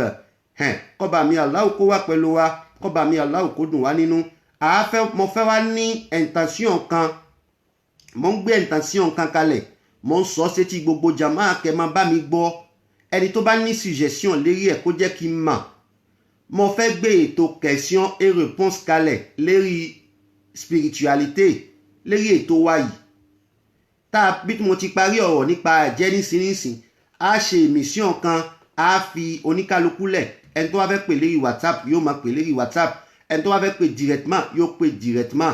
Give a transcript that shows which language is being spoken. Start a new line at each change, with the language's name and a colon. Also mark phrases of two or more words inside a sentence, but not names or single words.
Yoruba: Kọ́ba mi Allah kó wá pẹ̀lú wa, kọ́ba mi Allah kó dùn wá nínú. Mo fẹ́ wá ní intention kan, mo ń gbé intention kan kalẹ̀, mo ń sọ sétí gbogbo jàmáà kẹ́ máa bá mi gbọ́. Ẹni tó bá ní suggestion lérí ẹ̀ kó jẹ́ kí n mọ̀. Mo fẹ́ gbé ètò
French: question et réponse
Yoruba: kalẹ̀ lérí spiritualité lérí ètò wa yìí. Bí mo ti parí ọ̀rọ̀ nípa àjẹ́ nísinsìnyí, a ṣe émission kan, a fi oníkálukú lẹ̀. Ẹni tó wá fẹ́ pè lérí WhatsApp yóò máa pè lérí WhatsApp. Ẹni tó wá fẹ́ pè directement yóò pè directement.